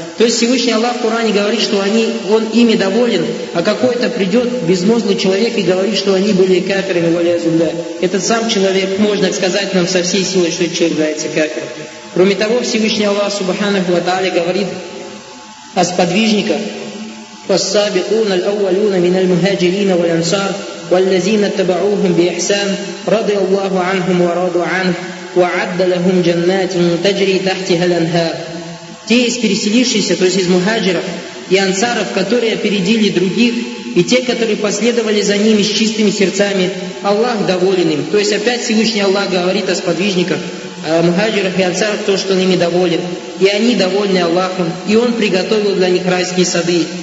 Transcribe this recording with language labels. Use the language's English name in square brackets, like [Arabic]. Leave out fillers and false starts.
[Russian] То есть Всевышний Аллах в Коране говорит, что он ими доволен, а какой-то придет безмозглый человек и говорит, что они были кафирами, валя зубля. Этот сам человек, можно сказать нам со всей силой, что человек является кафиром. Кроме того, Всевышний Аллах, субханаху ва тааля, говорит о сподвижниках. [Arabic] والسابقون الأولون من المهاجرين والأنصار والذين اتبعوهم بإحسان رضي الله عنهم ورضوا عنه وعد لهم جنات تجري تحتها الأنهار. [Russian] Те из переселившихся, то есть из мухаджиров и ансаров, которые опередили других, и те, которые последовали за ними с чистыми сердцами, Аллах доволен им. То есть опять Всевышний Аллах говорит о сподвижниках, о мухаджирах и ансарах, то, что он ими доволен. И они довольны Аллахом, и Он приготовил для них райские сады.